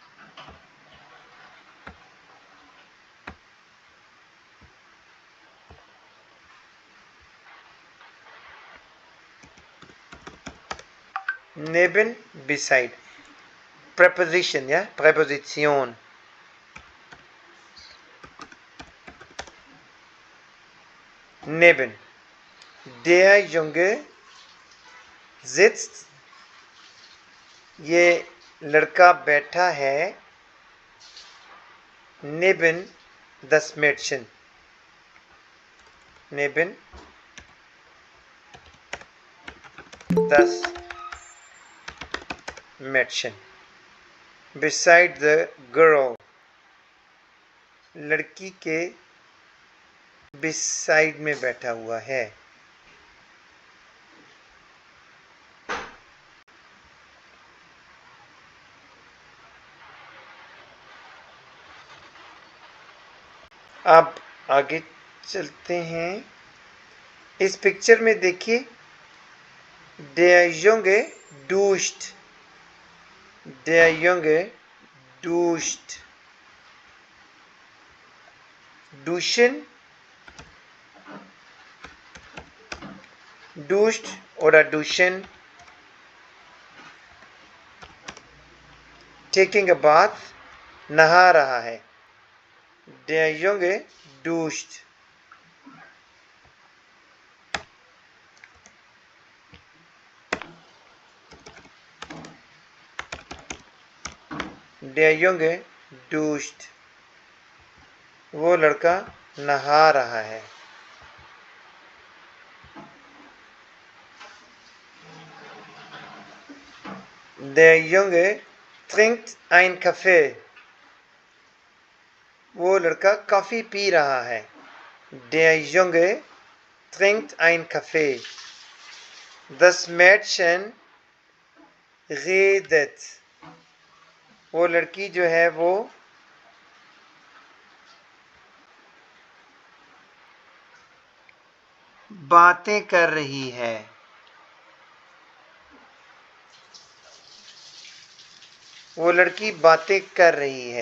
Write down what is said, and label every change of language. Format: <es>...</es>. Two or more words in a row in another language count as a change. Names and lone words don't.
<de>Neben, beside. Preposition, ja? Präposition. Neben. Der Junge sitzt.</de> <hi>ये लड़का बैठा है.</hi> <de>Neben das Mädchen. Neben das Mädchen.</de> <en>Beside the girl.</en> <hi>लड़की के beside में बैठा हुआ है. अब आगे चलते हैं. इस पिक्चर में देखिए,</hi> <de>der Junge duscht. Der Junge duscht. Duschen, duscht oder duschen.</de> <en>Taking a bath,</en> <hi>नहा रहा है.</hi> <de>Der Junge duscht. Der Junge duscht.</de> <hi>वो लड़का नहा रहा है.</hi> <de>Der Junge trinkt ein Kaffee.</de> <hi>वो लड़का कॉफी पी रहा है.</hi> <de>Der Junge trinkt ein Kaffee. Das Mädchen redet.</de> <hi>वो लड़की जो है वो बातें कर रही है. वो लड़की बातें कर रही है.</hi>